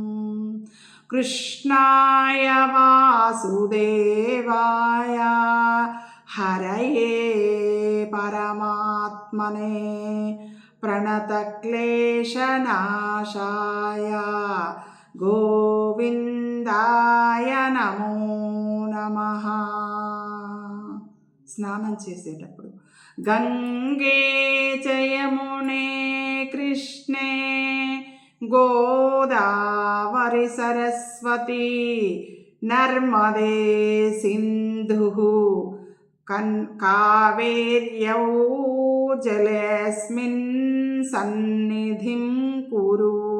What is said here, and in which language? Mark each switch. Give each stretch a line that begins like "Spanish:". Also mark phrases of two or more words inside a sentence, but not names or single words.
Sanskrit: कृष्णाय वासुदेवाय हरये परमात्मने प्रणतक्लेशनाशाय गोविंदाय नमो नमः.
Telugu: స్నానం చేసేటప్పుడు
Sanskrit: గంగే చ యమునే కృష్ణే గోదావరి సరస్వతి నర్మదే సింధు కావేర్యౌ జలేస్మిన్ సన్నిధిం కురు.